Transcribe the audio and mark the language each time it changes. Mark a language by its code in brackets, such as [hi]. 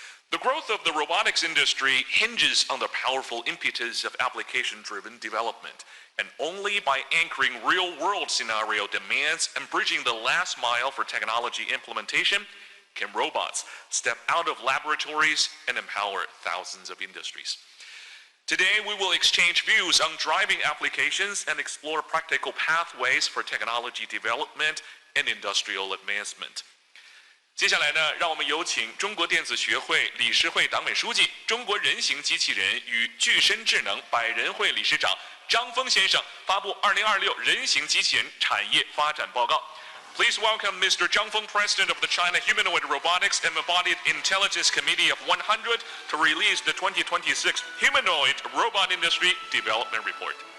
[en] The growth of the robotics industry hinges on the powerful impetus of application-driven development, and only by anchoring real-world scenario demands and bridging the last mile for technology implementation can robots step out of laboratories and empower thousands of industries. Today, we will exchange views on driving applications and explore practical pathways for technology development and industrial advancement. [zh] 接下来呢，让我们有请中国电子学会理事会党委书记、中国人形机器人与具身智能百人会理事长张峰先生发布2026人形机器人产业发展报告。 [en] Please welcome Mr. Zhang Feng, President of the China Humanoid Robotics and Embodied Intelligence Committee of 100, to release the 2026 Humanoid Robot Industry Development Report.